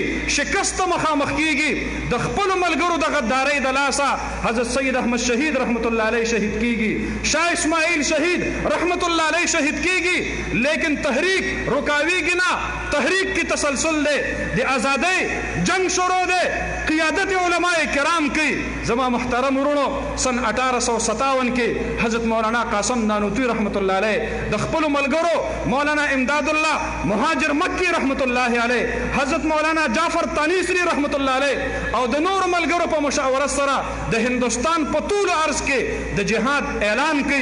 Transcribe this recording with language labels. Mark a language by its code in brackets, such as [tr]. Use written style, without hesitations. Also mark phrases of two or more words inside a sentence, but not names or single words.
[ps] شکست مخامخ کیږي. د خپلو ملګرو د غدارۍ د لاسه حضرت سید احمد شهید [ar] رحمت الله علیه [ps] شهید کیږي. شاه اسماعیل شهید [ar] رحمت الله علیه [ps] شهید کیږي. لیکن تحریک رکاویږي نه. تحریک کی تسلسل دے. د آزادۍ جنگ شروع دے. قیادت علماء کرام کی. زما محترم ورونو سن 1857 کې حضرت مولانا قاسم نانوتوی [ar] رحمت الله علیه [ps] د خپلو ملګرو مولانا امداد الله مهاجر مکی [ar] رحمت الله علیه [ps] حضرت مولانا جعفر تانیسری [ar] رحمت الله علیه [ps] او د نور ملګرو په مشاورت سره د هندوستان په طول عرض کې د جهاد اعلان کوي.